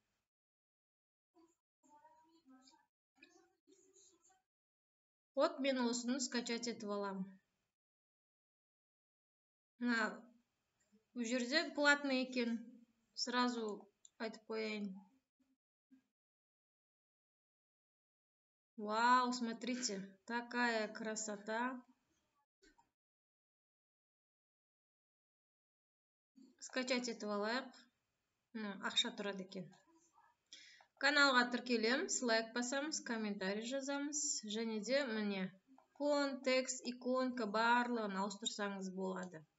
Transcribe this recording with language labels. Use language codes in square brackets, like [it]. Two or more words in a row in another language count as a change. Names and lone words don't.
[kk] Вот мен осыны скачать етіп аламын. Бұл жерде платный екен. Сразу айтып қояйын. Вау, [ru] смотрите, такая красота. [kk] Скачать етіп алайық. Ақша тұрады екен. Каналға тіркелеміз, лайк басамыз, комментарий жазамыз. Және де міне контекст, иконка барлығын ауыстырсаңыз болады.